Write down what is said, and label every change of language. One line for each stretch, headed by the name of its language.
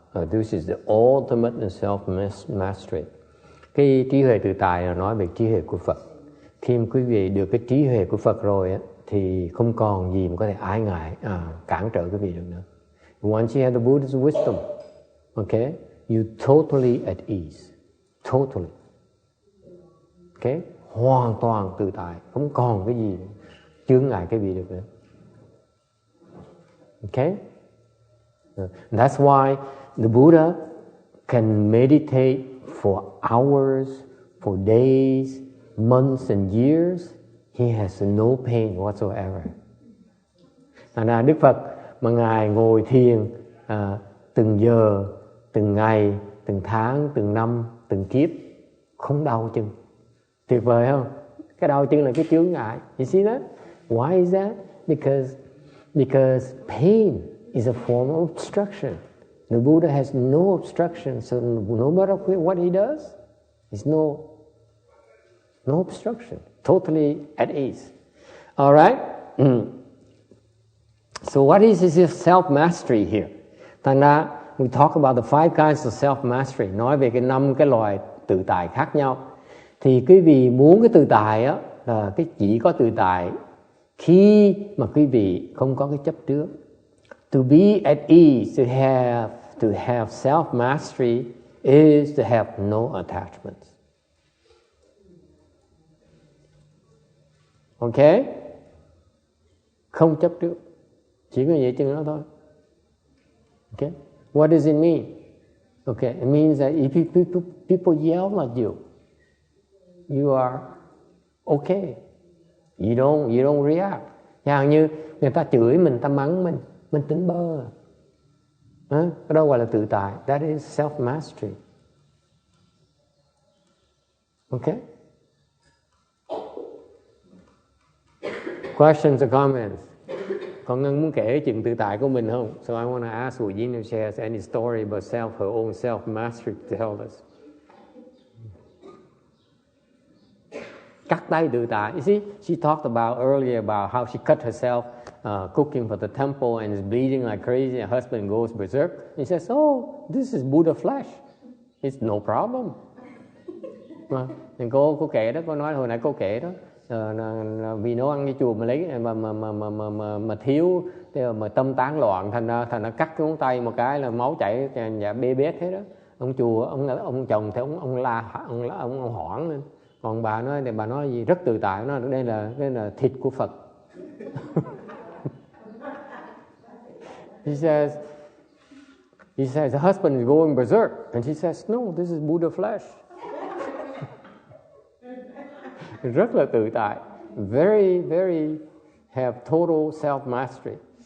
English: This is the ultimate in self-mastery.
Vietnamese: Cái trí huệ tự tại là nói về trí huệ của Phật. Khi mà quý vị được cái trí huệ của Phật rồi á, thì không còn gì mà có thể ái ngại cản trở quý vị được nữa.
English: Once you have the Buddha's wisdom, okay, you totally at ease. Totally. Okay?
Vietnamese: Hoàn toàn tự tại, không còn cái gì chướng ngại cái vị được nữa.
English: Okay? That's why the Buddha can meditate for hours, for days, months and years. He has no pain whatsoever.
Vietnamese: Thành ra Đức Phật mà Ngài ngồi thiền từng giờ, từng ngày, từng tháng, từng năm, từng kiếp, không đau chân. Tuyệt vời không? Cái đau chân là cái chướng ngại.
English: You see that? Why is that? Because pain is a form of obstruction. The Buddha has no obstruction, so no matter what he does, there's no obstruction. Totally at ease. All right? So what is this self-mastery here?
Vietnamese: Thành ra,
English: we talk about the 5 kinds of self-mastery.
Vietnamese: Nói về cái 5 cái loại tự tại khác nhau. Thì quý vị muốn cái tự tại á, là cái chỉ có tự tại khi mà quý vị không có cái chấp trước.
English: To be at ease, to have self-mastery is to have no attachments.
Vietnamese: Okay? Không chấp trước. Chỉ có vậy chừng đó thôi. Okay?
English: What does it mean? Okay, it means that if people yell at you, you are okay. You don't react.
Vietnamese: Chẳng như người ta chửi mình, ta mắng mình tỉnh bơ. Cái đó gọi là tự tại.
English: That is self-mastery. Okay? Questions or comments?
Vietnamese: Con Ngân muốn kể chuyện tự tại của mình không?
English: So I want to ask Ujin if she has any story about her own self-mastery to tell us.
Vietnamese: Cắt tay tự tại.
English: You see, she talked about earlier about how she cut herself cooking for the temple and is bleeding like crazy. Her husband goes berserk. He says, "Oh, this is Buddha flesh. It's no problem."
Vietnamese: Thì cô kể đó, cô nói hồi nãy cô kể đó, vì nấu ăn cái chùa mà lấy mà thiếu, mà tâm tán loạn, thành nó cắt cái ngón tay một cái là máu chảy dạ bê bết thế đó. Ông chùa, ông chồng thì ông hoảng lên. Còn bà nói gì rất tự tại, nó đây là thịt của Phật.
English: He says the husband is going berserk, and she says no, this is Buddha flesh.
Vietnamese: Rất là tự tại,
English: very very have total self mastery.